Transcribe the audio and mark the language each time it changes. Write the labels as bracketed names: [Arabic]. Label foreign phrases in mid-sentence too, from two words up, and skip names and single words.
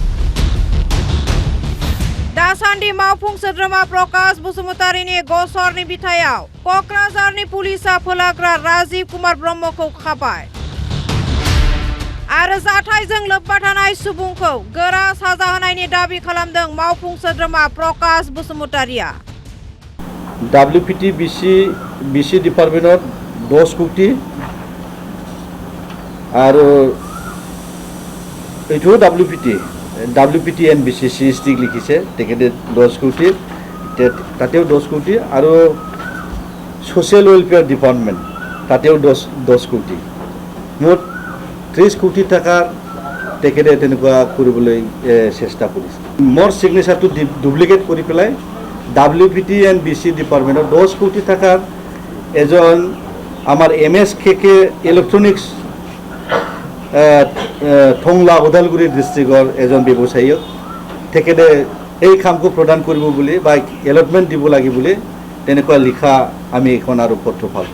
[Bodo] दासान्दि मावफुं सोद्रोमा प्रकाश बसुमतारिनि गसरनि बिथायाव क'क्राझारनि पुलिसा फोलाग्रा राजीव कुमार ब्रह्मखौ खाबाय आरो जाथायजों लोब्बा थानाय सुबुंखौ गोरा साजा होनायनि दाबि खालामदों मावफुं सोद्रोमा प्रकाश बसुमतारिया। [Assamese] WPTBC डिपार्टमेन्टत 10 कोटी আৰু এইটো WPTNBC CSD লিখিছে তেখেতে 10 কোটি, তাতেও 10 কোটি আৰু [English] Social Welfare Department [Assamese] তাতেও 10 কোটি, মোট 30 কোটি টাকাৰ তেখেতে তেনেকুৱা কৰিবলৈ চেষ্টা কৰিছে। মোৰ সিগনেচাৰটো ডুপ্লিকেট কৰি পেলাই WPTNBC ডিপাৰ্টমেন্টত 10 কোটি টাকাৰ এজন আমাৰ MSKK ইলেক্ট্ৰনিক্স থংলা ওদালগুৰি ডিষ্ট্ৰিক্টৰ এজন ব্যৱসায়ীক তেখেতে এই কামটো প্ৰদান কৰিব বুলি বা এলটমেণ্ট দিব লাগে বুলি তেনেকুৱা লিখা আমি এখন আৰু পত্ৰ পালোঁ।